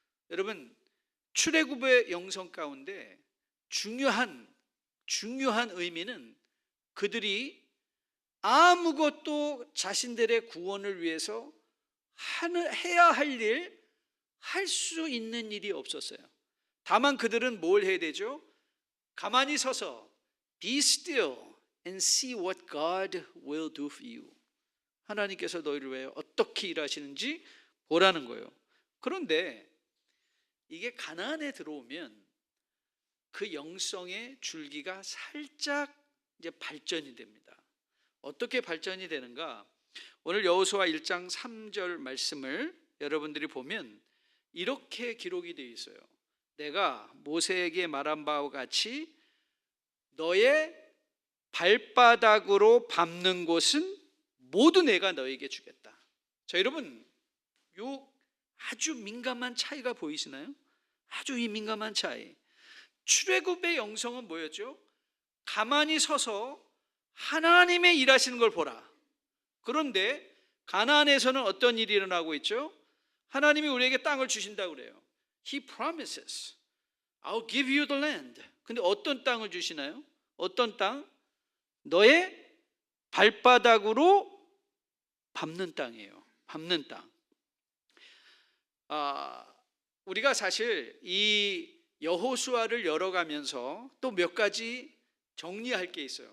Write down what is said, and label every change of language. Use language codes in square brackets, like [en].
[ko] 여러분, 출애굽의 영성 가운데 중요한 의미는 그들이 아무것도 자신들의 구원을 위해서 해야 할 일, 할 수 있는 일이 없었어요. 다만 그들은 뭘 해야 되죠? 가만히 서서 [en] Be still and see what God will do for you. [ko] 하나님께서 너희를 위해 어떻게 일하시는지 보라는 거예요. 그런데 이게 가나안에 들어오면 그 영성의 줄기가 살짝 이제 발전이 됩니다. 어떻게 발전이 되는가? 오늘 여호수아 1장 3절 말씀을 여러분들이 보면 이렇게 기록이 되어 있어요. 내가 모세에게 말한 바와 같이 너의 발바닥으로 밟는 곳은 모두 내가 너에게 주겠다. 자, 여러분, 요 아주 민감한 차이가 보이시나요? 아주 이 민감한 차이. 출애굽의 영성은 뭐였죠? 가만히 서서 하나님의 일하시는 걸 보라. 그런데 가나안에서는 어떤 일이 일어나고 있죠? 하나님이 우리에게 땅을 주신다고 그래요. [en] He promises, I'll give you the land. [ko] 근데 어떤 땅을 주시나요? 어떤 땅? 너의 발바닥으로 밟는 땅이에요. 밟는 땅. 우리가 사실 이 여호수아를 열어가면서 또 몇 가지 정리할 게 있어요.